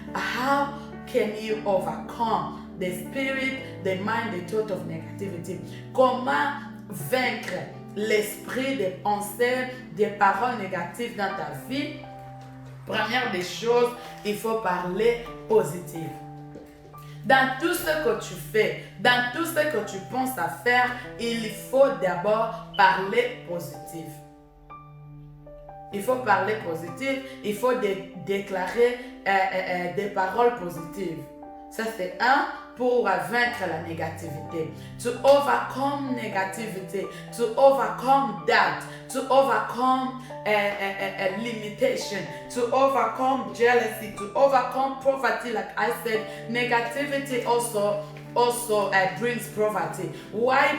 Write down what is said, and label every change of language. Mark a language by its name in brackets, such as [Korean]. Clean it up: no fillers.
[English] How can you overcome the spirit, the mind, the thought of negativity? [French] Comment vaincre l'esprit des pensées, des paroles négatives dans ta vie? Première des choses, il faut parler positif. Dans tout ce que tu fais, dans tout ce que tu penses à faire, il faut d'abord parler positif. Il faut parler positif, il faut déclarer des paroles positives. Ça, c'est un pour vaincre la négativité. [English] To overcome negativity, to overcome doubt, to overcome limitation, to overcome jealousy, to overcome poverty. Like I said, negativity also brings poverty. Why?